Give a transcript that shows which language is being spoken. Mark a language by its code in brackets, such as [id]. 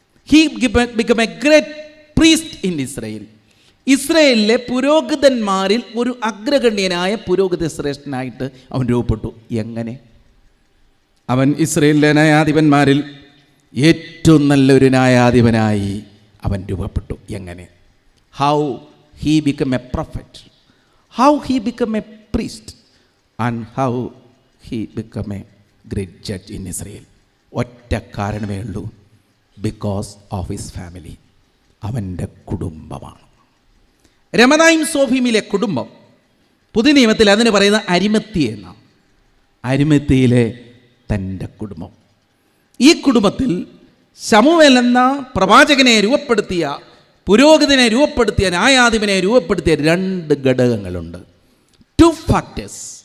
[en] He became a great priest in Israel. [ml] ഇസ്രയേലിലെ പുരോഹിതന്മാരിൽ ഒരു അഗ്രഗണ്യനായ പുരോഹിത ശ്രേഷ്ഠനായിട്ട് അവൻ രൂപപ്പെട്ടു. എങ്ങനെ? അവൻ ഇസ്രയേലിലെ ന്യായാധിപന്മാരിൽ ഏറ്റവും നല്ലൊരു ന്യായാധിപനായി അവൻ രൂപപ്പെട്ടു. എങ്ങനെ? [en] How he became a prophet, how he became a priest, and how he became a great judge in Israel. [ml] ഒറ്റ കാരണമേ ഉള്ളൂ, [en] Because of his family. [ml] അവൻ്റെ കുടുംബമാണ്. രമദായും സോഫീമിലെ കുടുംബം പുതിയ നിയമത്തിൽ അതിന് പറയുന്ന അരിമത്യ എന്നാണ്. അരിമത്യയിലെ തൻ്റെ കുടുംബം. ഈ കുടുംബത്തിൽ ശമൂവേൽ എന്ന പ്രവാചകനെ രൂപപ്പെടുത്തിയ, പുരോഹിതനെ രൂപപ്പെടുത്തിയ, ന്യായാധിപനെ രൂപപ്പെടുത്തിയ 2 ഘടകങ്ങളുണ്ട്. 2 ഫാക്ടേഴ്സ്.